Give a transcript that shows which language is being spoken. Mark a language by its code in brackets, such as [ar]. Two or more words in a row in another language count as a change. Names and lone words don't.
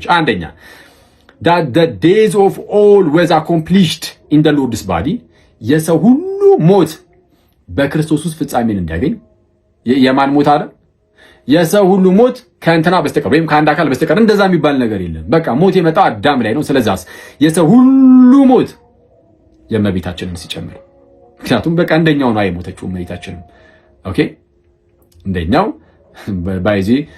[am] አንደኛ [en] that the days of all was accomplished in the Lord's body [am] የሰው ሁሉ ሞት በክርስቶስ ውስጥ ፍጻሜን እንዲያገኝ የማን ሞት አለ? የሰው ሁሉ ሞት ከእንትና በስተቀር ወይም ከአንድ አካል በስተቀር እንደዛ የሚባል ነገር የለም። በቃ ሞት የመጣው አዳም ላይ ነው። ስለዛስ የሰው ሁሉ ሞት የእመቤታችንን ሲጨምር ምክንያቱም በቃ እንደኛው ነው የሞተችው እመቤታችንን። ኦኬ እንደኛው ባይዚ